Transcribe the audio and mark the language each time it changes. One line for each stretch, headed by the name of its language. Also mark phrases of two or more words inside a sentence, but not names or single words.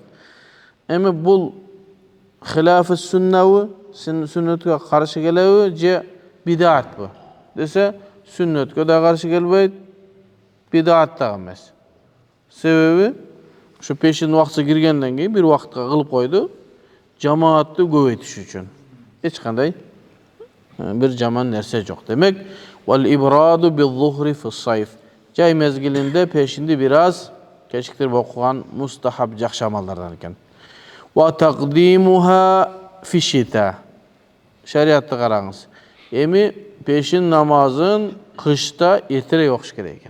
Kyrgyz: Эми бул хилафы сүннабы, сүннөткө каршы келеби же бидатпы десе, сүннөткө да каршы келбейт, бидат да эмес. Себеби ошо пешин убактысы киргенден кийин бир убакытка кылып койду, жамаатты көбөйтүш үчүн. Эч кандай бир жаман нерсе жок. Демек,
Arabic: والإبراد بالظهر في الصيف.
Kyrgyz: Жай мезгилинде пешинди бир аз кечиктирип окуган мустахаб жакшы амалдардан экен.
Arabic: وتقديمها في الشتاء.
Kyrgyz: Шариатты караңыз. Эми пешин намазын кышта эртерээк окуш керек экен.